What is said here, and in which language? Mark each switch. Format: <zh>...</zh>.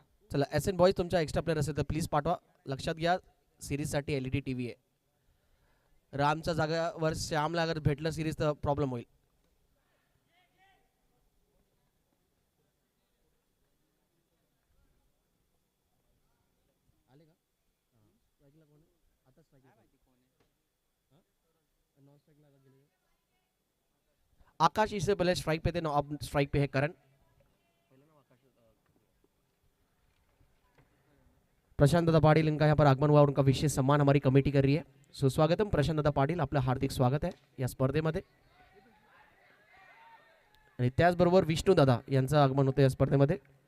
<mr>चला S N boys तुमचा extra player असेल तर प्लीज पाठवा। लक्षात घ्या सिरीजसाठी एलईडी टीव्ही आहे। रामच्या जागेवर श्यामला अगर भेटलं सिरीज तर प्रॉब्लेम होईल।</mr> <hi>आकाश इससे पहले स्ट्राइक पे थे, अब स्ट्राइक पे है करण। प्रशांत दादा पाटिल इनका यहाँ पर आगमन हुआ और उनका विशेष सम्मान हमारी कमेटी कर रही है।</hi> <mr>सुस्वागतम प्रशांत दादा पाटिल, आपलं हार्दिक स्वागत आहे या स्पर्धेमध्ये। आणि त्याचबरोबर विष्णू दादा यांचं आगमन होतं या स्पर्धेमध्ये।</mr>